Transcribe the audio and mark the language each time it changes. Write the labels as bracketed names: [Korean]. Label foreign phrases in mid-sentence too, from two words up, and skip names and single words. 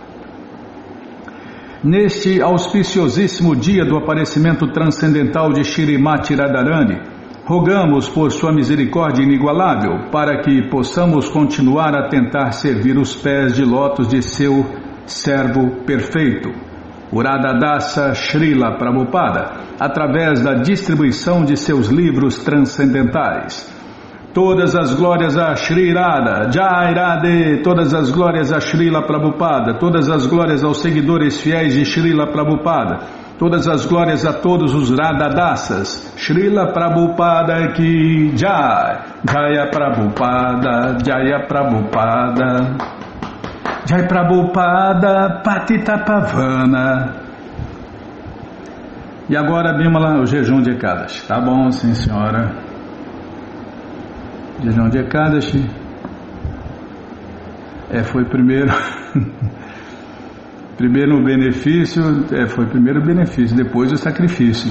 [Portuguese] Neste auspiciosíssimo dia do aparecimento transcendental de Shrimati Radharani, rogamos por sua misericórdia inigualável para que possamos continuar a tentar servir os pés de lótus de seu servo perfeito, Uradadasa Srila Prabhupada, através da distribuição de seus livros transcendentais. Todas as glórias a Shri Radha, Jai Radhe, todas as glórias a Srila Prabhupada, todas as glórias aos seguidores fiéis de Srila Prabhupada, todas as glórias a todos os Radhadasas, Srila Prabhupada ki Jai, Jaya Prabhupada, Jaya Prabhupada, Jai Prabhupada, [Sanskrit] Patita Pavana. [Portuguese] E agora, Bimala, o jejum de Ekadashi. Tá bom, sim senhora. Jejum de Ekadashi. Foi primeiro. Primeiro o benefício, foi primeiro o benefício, depois o sacrifício.